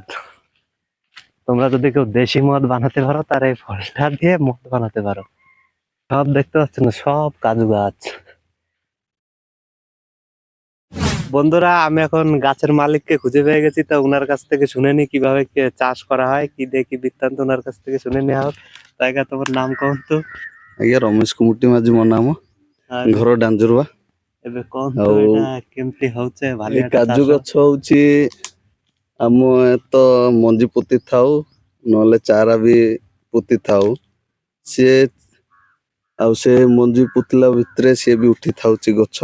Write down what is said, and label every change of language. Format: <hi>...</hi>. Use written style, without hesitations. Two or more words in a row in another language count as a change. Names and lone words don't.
<bn>তোমরা যদি কেউ দেশি মদ বানাতে পারো তার এই ফলটা দিয়ে মদ বানাতে পারো। সব দেখতে পাচ্ছ না, সব কাজু গাছ। বন্ধুরা, আমি এখন গাছের মালিককে খুঁজে পেয়ে গেছি। তো ওনার কাছ থেকে শুনে নি কিভাবে চাষ করা হয়, কি দেখি বৃত্তান্ত ওনার কাছ থেকে শুনে নেওয়া হোক। তাই তোমার নাম কখন তো?</bn> <or>ଆଜ୍ଞା ରମେଶ କୁମୁଟି ମାଝୀ ମୋ ନାମ, ଘର ଡାଞ୍ଜୁରୁଆ। ଏବେ କଣ ତ ଆଉ ଏଟା କେମିତି ହଉଛି ଏଇ ଭାଲିଆଟା କାଜୁ ଚାଷ? ଗଛ ହଉଛି ଆମେ ତ ମଞ୍ଜି ପୋତି ଥାଉ, ନହେଲେ ଚାରା ବି ପୋତି ଥାଉ। ସିଏ ଆଉ ସେ ମଞ୍ଜି ପୋତିଲା ଭିତରେ ସିଏ ବି ଉଠି ଥାଉଛି ଗଛ।</or>